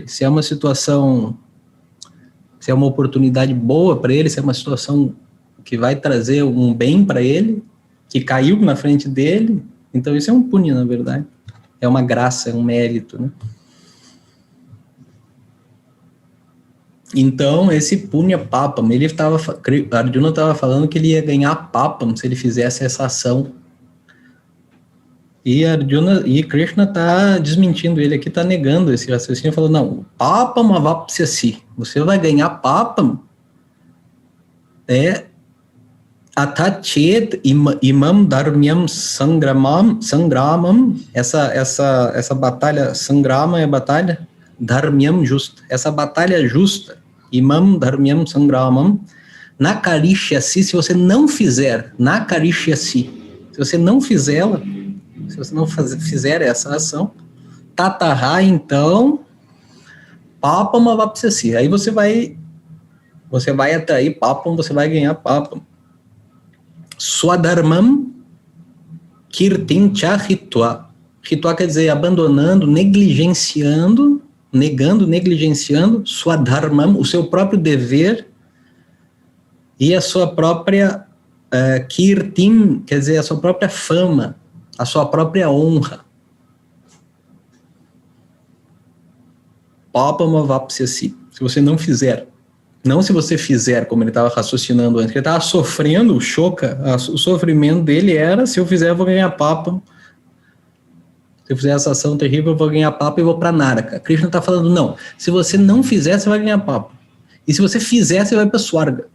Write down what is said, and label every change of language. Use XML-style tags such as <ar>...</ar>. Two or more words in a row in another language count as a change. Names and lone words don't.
<pt>Se é uma situação, se é uma oportunidade boa para ele, se é uma situação que vai trazer um bem para ele, que caiu na frente dele. Então isso é um punya, na verdade. É uma graça, é um mérito, né? Então, esse</pt> <sa>पुण्य पापम्,</sa> <pt>Arjuna estava falando que ele ia ganhar papam se ele fizesse essa ação. E Krishna está desmentindo ele aqui, está negando esse raciocínio, falando, não,</pt> <sa>पापम् अवाप्स्यसि,</sa> <pt>você vai ganhar papam,</pt> <sa>अथचेत् इमं धर्म्यं सङ्ग्रामम्,</sa> <pt>essa batalha, sangrama é batalha, dharmyam justa, essa batalha justa,</pt> <sa>इमं धर्म्यं सङ्ग्रामं नकरिष्यसि,</sa> <pt>se você não fizer, nakarishyasi, se você não fizê-la, se você não fizer essa ação, tataha, então,</pt> <sa>पापम् अवाप्स्यसि,</sa> <pt>aí você vai atrair papam, você vai ganhar papam.</pt> <sa>स्वधर्मं कीर्तिं च हित्वा.</sa> <pt>Hitva quer dizer abandonando, negligenciando, negando, negligenciando, swadharmam, o seu próprio dever e a sua própria kirtin, quer dizer, a sua própria fama, a sua própria honra.</pt> <sa>पापम् अवाप्स्यसि.</sa> <pt>Se você não fizer. Não se você fizer, como ele estava raciocinando antes, que ele estava sofrendo o choca, o sofrimento dele era, se eu fizer, eu vou ganhar papam. Se eu fizer essa ação terrível, eu vou ganhar papam e vou para Naraka. Krishna está falando, não, se você não fizer, você vai ganhar papam. E se você fizer, você vai para Swarga.</pt>